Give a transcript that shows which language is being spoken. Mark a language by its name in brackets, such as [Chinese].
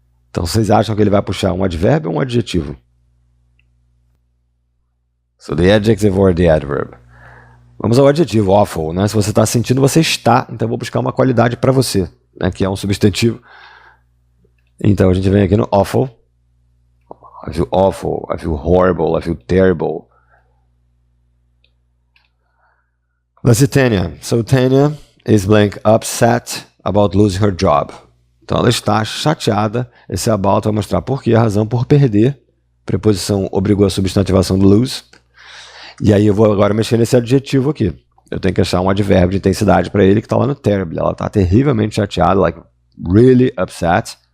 [Portuguese] Então vocês acham que ele vai puxar um advérbio ou um adjetivo? [English] So the adjective or the adverb. [Portuguese] Vamos ao adjetivo, awful, né? Se você está sentindo, você está. Então eu vou buscar uma qualidade para você, né? Que é um substantivo. Então a gente vem aqui no awful. [English] I feel awful, I feel horrible, I feel terrible. Let's see Tanya. So Tanya is blank upset about losing her job. [Portuguese] Então ela está chateada. Esse about vai mostrar por que, a razão por perder. Preposição obrigou a substantivação do lose. E aí eu vou agora mexer nesse adjetivo aqui. Eu tenho que achar um advérbio de intensidade para ele que está lá no terribly. Ela está terrivelmente chateada, [English] like really upset.